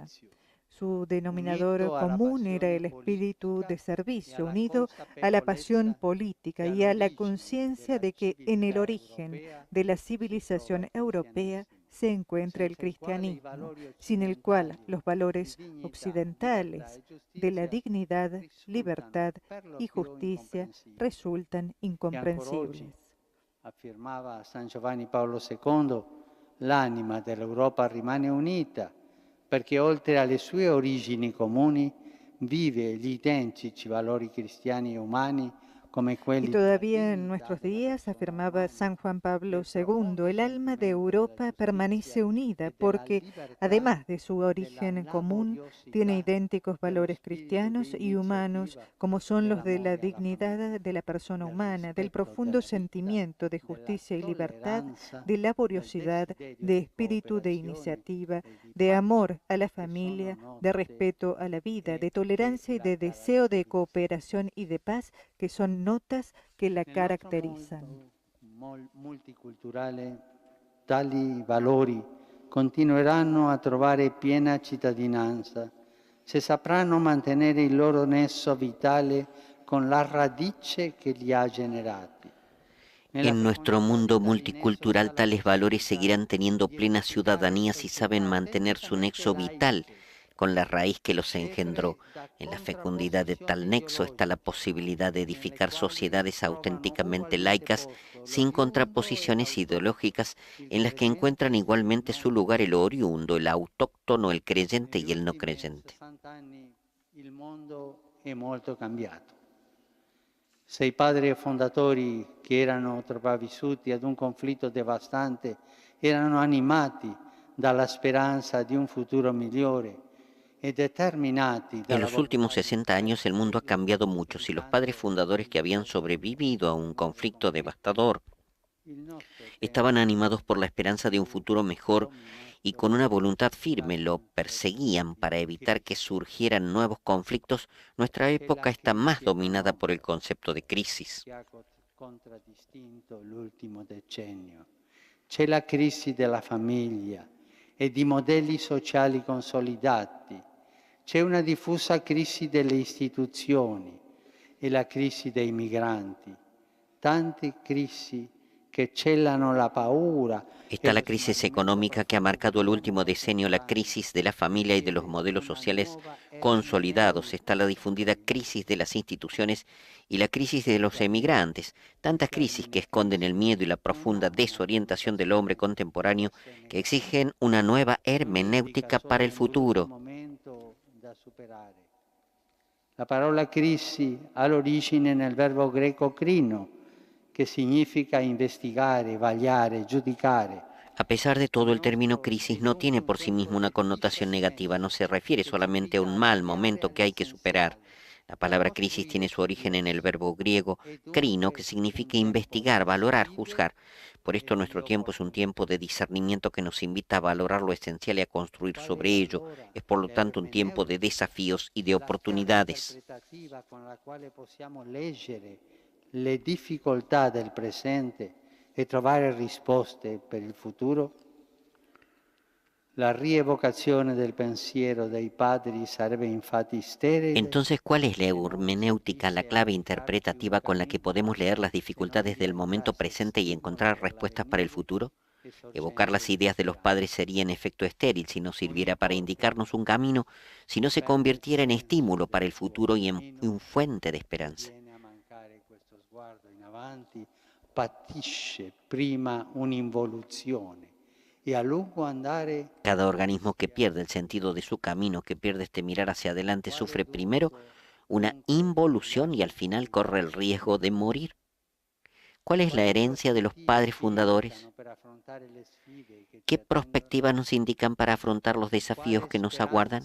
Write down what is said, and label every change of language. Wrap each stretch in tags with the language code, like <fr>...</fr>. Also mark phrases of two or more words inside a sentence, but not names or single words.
<es>Su denominador común era el espíritu de servicio, unido a la pasión política y a la conciencia de que en el origen de la civilización europea se encuentra el cristianismo, sin el cual los valores occidentales de la dignidad, libertad y justicia resultan incomprensibles.</es> <it>Afirmava San Giovanni Paolo II, l'anima dell'Europa rimane unita, perché oltre alle sue origini comuni vive gli identici valori cristiani e umani come quelli.</it> <es>Y todavía en nuestros días, afirmaba San Juan Pablo II, el alma de Europa permanece unida porque, además de su origen común, tiene idénticos valores cristianos y humanos como son los de la dignidad de la persona humana, del profundo sentimiento de justicia y libertad, de laboriosidad, de espíritu de iniciativa, de amor a la familia, de respeto a la vida, de tolerancia y de deseo de cooperación y de paz, que son notas que la caratterizan.</es> <it>Multiculturale, tali valori continueranno a trovare piena cittadinanza se sapranno mantenere il loro nesso vitale con la radice che li ha generati.</it> <es>En nuestro mundo multicultural tales valores seguirán teniendo plena ciudadanía si saben mantener su nexo vital con la raíz que los engendró. En la fecundidad de tal nexo está la posibilidad de edificar sociedades auténticamente laicas, sin contraposiciones ideológicas, en las que encuentran igualmente su lugar el oriundo, el autóctono, el creyente y el no creyente.</es> <it>Il mondo è molto cambiato. Se i padri fondatori, che erano sopravvissuti ad un conflitto devastante, erano animati dalla speranza di un futuro migliore,</it> <es>En los últimos 60 años el mundo ha cambiado mucho. Si los padres fundadores que habían sobrevivido a un conflicto devastador estaban animados por la esperanza de un futuro mejor y con una voluntad firme lo perseguían para evitar que surgieran nuevos conflictos, nuestra época está más dominada por el concepto de crisis.</es> <it>C'è la crisi della famiglia e di modelli sociali consolidati. C'è una diffusa crisi delle istituzioni e la crisi dei migranti. Tante crisi che celano la paura.</it> <es>Está la crisis económica que ha marcado el último decenio, la crisis de la familia y de los modelos sociales consolidados. Está la difundida crisis de las instituciones y la crisis de los emigrantes. Tantas crisis que esconden el miedo y la profunda desorientación del hombre contemporáneo que exigen una nueva hermenéutica para el futuro.</es> <it>La parola crisi ha l'origine nel verbo greco crino, que significa investigare, vagliare, giudicare.</it> <es>A pesar de todo, el término crisis no tiene por sí mismo una connotación negativa, no se refiere solamente a un mal momento que hay que superar. La palabra crisis tiene su origen en el verbo griego krino, que significa investigar, valorar, juzgar. Por esto nuestro tiempo es un tiempo de discernimiento que nos invita a valorar lo esencial y a construir sobre ello. Es por lo tanto un tiempo de desafíos y de oportunidades.</es> <it>Le difficoltà del presente e trovare risposte per il futuro? La rievocazione del pensiero dei padri sarebbe infatti sterile.</it> <es>Entonces, ¿cuál es la hermenéutica, la clave interpretativa con la que podemos leer las dificultades del momento presente y encontrar respuestas para el futuro? Evocar las ideas de los padres sería en efecto estéril si no sirviera para indicarnos un camino, si no se convirtiera en estímulo para el futuro y en fuente de esperanza.</es> <it>Patisce prima un'involuzione e a lungo andare.</it> <es>Cada organismo que pierde el sentido de su camino, que pierde este mirar hacia adelante, sufre primero una involución y al final corre el riesgo de morir. ¿Cuál es la herencia de los padres fundadores? ¿Qué perspectivas nos indican para afrontar los desafíos que nos aguardan?</es>